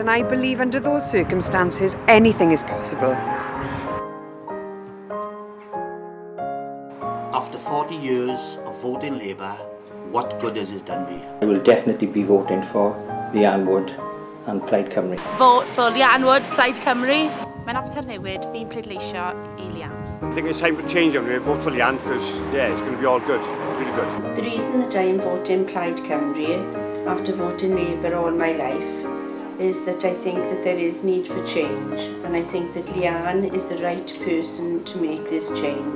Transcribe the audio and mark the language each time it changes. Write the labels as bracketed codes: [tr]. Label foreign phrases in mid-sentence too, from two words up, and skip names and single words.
[en] And I believe under those circumstances, anything is possible. After 40 years of voting Labour, what good has it done me? I will definitely be voting for Leanne Wood and Plaid Cymru. Vote for Leanne Wood, Plaid Cymru. [cy] Mae'n amser newid, fi'n pleidleisio I Leanne. [en] I think it's time for change. I'm going to vote for Leanne because, yeah, it's going to be all good, really good. The reason that I am voting Plaid Cymru, after voting Labour all my life, is that I think that there is need for change, and I think that Leanne is the right person to make this change.